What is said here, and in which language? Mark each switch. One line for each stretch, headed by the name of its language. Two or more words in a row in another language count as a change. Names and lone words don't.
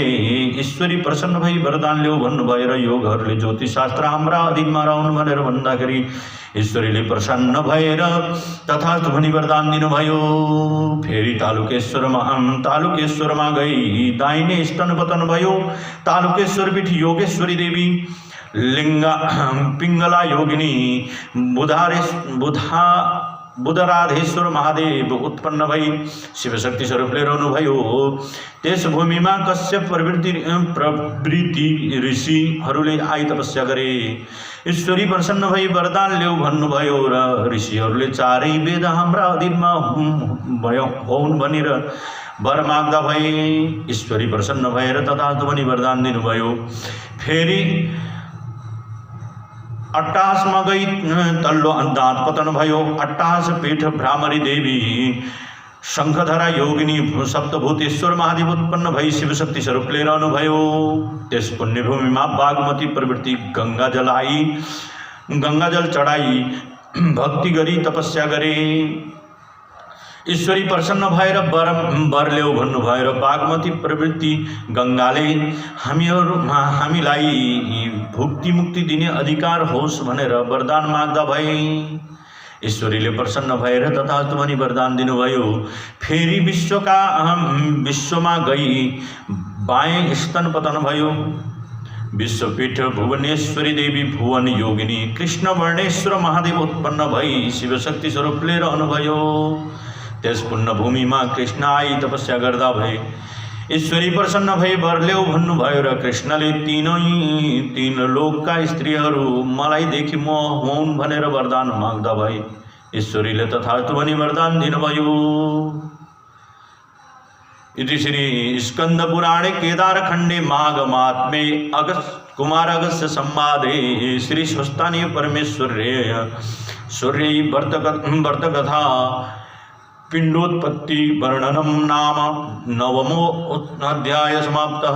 Nepali: ईश्वरी प्रसन्न भई वरदान ल्याऊ भन्नुभयो र योगहरूले ज्योतिषशास्त्र हाम्रा अधीनमा रहन् भनेर भन्दाखेरि ईश्वरीले प्रसन्न भएर तथास्तु भनी वरदान दिनुभयो। फेरि तालुकेश्वरमा गई दाहिने स्तन पतन भयो। तालुकेश्वर पीठ योगेश्वरी देवी पिंगला योगिनी बुधराधेश्वर महादेव उत्पन्न भई शिवशक्ति स्वरूपले रहनुभयो। त्यस भूमिमा कश्यप प्रवृत्ति ऋषिहरूले आई तपस्या गरे। ईश्वरी प्रसन्न भई वरदान ल्याऊ भन्नुभयो र ऋषिहरूले चारै वेद हाम्रा अधीनमा होउन् भनेर वर माग्दा भए। ईश्वरी प्रसन्न भएर तथास्तु भनी वरदान दिनुभयो। फेरि अट्टासमा गई तल्लो दाँत पतन भयो। अट्टास पीठ भ्रामरी देवी शंखधरा योगिनी सप्तभूतेश्वर महादेव उत्पन्न भई शिवशक्ति स्वरूपले रहनुभयो। त्यस पुण्यभूमिमा बागमती प्रवृत्ति गंगाजल चढाई भक्ति गरी तपस्या गरे। ईश्वरी प्रसन्न भएर वर ल्याऊ भन्नुभयो र बागमती प्रवृत्ति गंगाले हामीलाई भुक्ति मुक्ति दिने अधिकार होस् भनेर वरदान माग्दा भए। ईश्वरीले प्रसन्न भएर तथास्तु भनी वरदान दिनुभयो। फेरि विश्वमा गई बाएं स्तन पतन भयो। विश्वपीठ भुवनेश्वरी देवी भुवन योगिनी कृष्ण वर्णेश्वर महादेव उत्पन्न भई शिवशक्ति स्वरूपले रहनुभयो। त्यस पुण्यभूमिमा कृष्ण आई तपस्या गर्दा भए। ईश्वरी प्रसन्न भई वर ल्याऊ भन्नुभयो र कृष्णले तीन लोकका स्त्रीहरू मलाई देखि मोह हुन् भनेर वरदान माग्दा भए। ईश्वरीले तथास्तु भनी वरदान दिनुभयो।
Sanskrit: इति श्री स्कंद पुराणे केदारखंडे माघमात्मे कुमार अगस्त्य संवादे श्री स्वस्थानीय परमेश्वर्य सूर्य व्रतकथा पिंडोत्पत्ति वर्णनम नाम नवमो अध्याय समाप्तः।